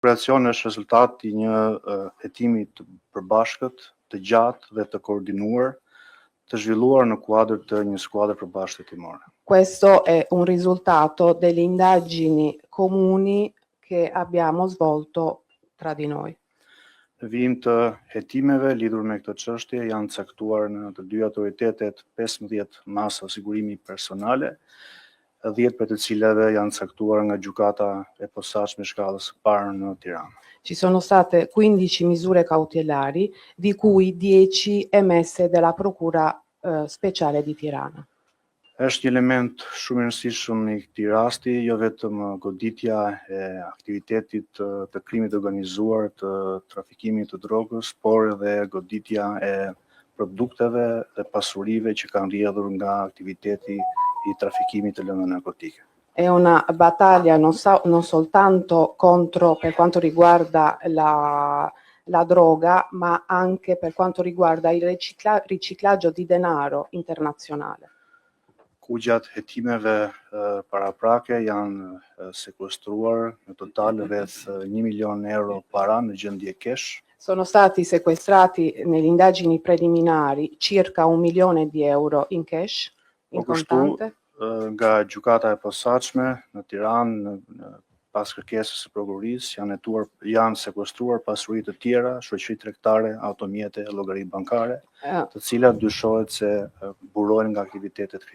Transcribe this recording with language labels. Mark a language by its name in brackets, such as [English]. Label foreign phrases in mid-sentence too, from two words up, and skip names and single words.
[Albanian] Operacioni është rezultati i një hetimi të përbashkët, të gjatë dhe të koordinuar, të zhvilluar në kuadër të një skuadre përbashkëte hetimore. [Italian] Questo è un risultato delle indagini comuni che abbiamo svolto tra di noi. [Albanian] Në vijim të hetimeve lidhur me këtë çështje janë caktuar në të dy autoritetet 15 masa sigurimi personale, 10 për të cilave janë caktuar nga gjykata e posaçme shkallës së parë në Tiranë. [Italian] Ci sono state 15 misure cautelari, di cui 10 emesse dalla Procura Speciale di Tirana. [Albanian] Është një element shumë i rëndësishëm i këtij rasti, jo vetëm goditja e aktivitetit të krimit organizuar, të trafikimit të drogës, por edhe goditja e produkteve dhe pasurive që kanë rrjedhur nga aktiviteti i trafikimit të lëndëve narkotike. [Italian] È una battaglia non soltanto contro per quanto riguarda la droga, ma anche per quanto riguarda il riciclaggio di denaro internazionale. [Albanian] Ku gjatë hetimeve paraprake janë sekuestruar në total rreth 1 milion euro para në gjendje cash. [Italian] Sono stati sequestrati nelle indagini preliminari circa 1 milione di euro in cash, in contante. [Albanian] Nga gjykata e posaçme në Tiranë, pas kërkesës së prokurorisë, janë sekuestruar pasuri të tjera, shoqëri tregtare, automjete, llogari bankare, të cilat dyshohet se burojnë nga aktivitetet kriminale.